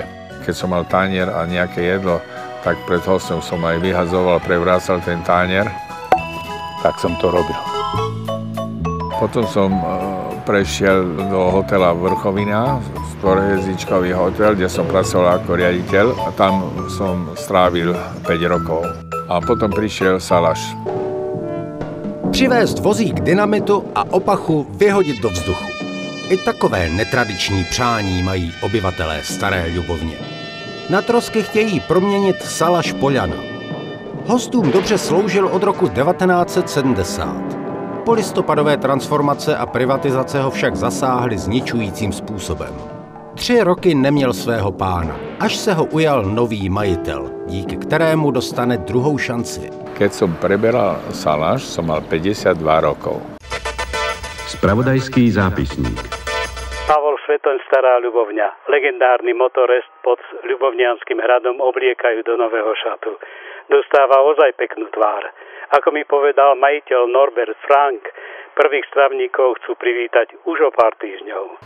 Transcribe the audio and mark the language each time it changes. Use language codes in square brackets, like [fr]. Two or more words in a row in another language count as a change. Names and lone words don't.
[sk] Keď som mal tanier a nejaké jedlo, tak pred hostom som aj vyhadzoval, prevrácal ten tanier. Tak som to robil. Potom som prešiel do hotela Vrchovina, štvorhviezdičkový hotel, kde som pracoval ako riaditeľ a tam som strávil 5 rokov. A potom prišiel Salaš. [cs] Přivést vozík dynamitu a opachu vyhodit do vzduchu. I takové netradiční přání mají obyvatelé Staré Ľubovně. Na trosky chtějí proměnit Salaš Poljana. Hostům dobře sloužil od roku 1970. Polistopadové transformace a privatizace ho však zasáhly zničujícím způsobem. 3 roky neměl svého pána, až se ho ujal nový majitel, díky kterému dostane druhou šanci. [sk] Keď som preberal Salaš, som mal 52 rokov. Spravodajský zápisník. Pavol Svetoň, Stará Ľubovňa. Legendárny motorest pod Ľubovňanským hradom obliekajú do nového šatu. Dostáva ozaj peknú tvár. Ako mi povedal majiteľ Norbert Frank, prvých stravníkov chcú privítať už o pár týždňov.